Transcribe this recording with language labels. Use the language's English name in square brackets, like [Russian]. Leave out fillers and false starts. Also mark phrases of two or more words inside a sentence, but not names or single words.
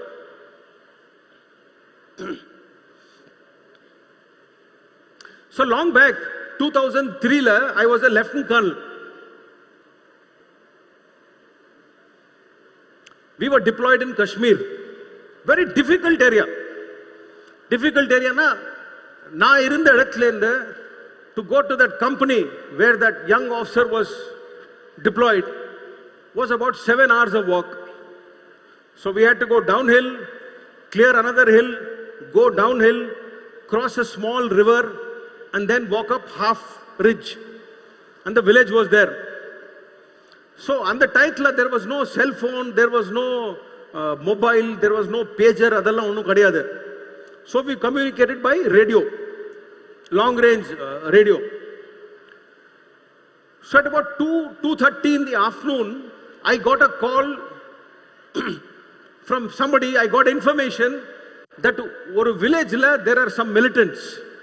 [English] So long back, 2003, I was a lieutenant colonel. We were deployed in Kashmir. Very difficult area. Difficult area, [Tamil] நா இருந்த எடத்திலெண்டே [English] to go to that company where that young officer was deployed was about 7 hours of walk. So we had to go downhill, clear another hill, go downhill, cross a small river, and then walk up half ridge. And the village was there. So on the title, there was no cell phone, there was no mobile, there was no pager, [Tamil] அதல்லா ஒன்னு கடியாது. [English] So we communicated by radio, long range radio. So at about 2:30 in the afternoon, I got a call from somebody. I got information that one village there are some militants.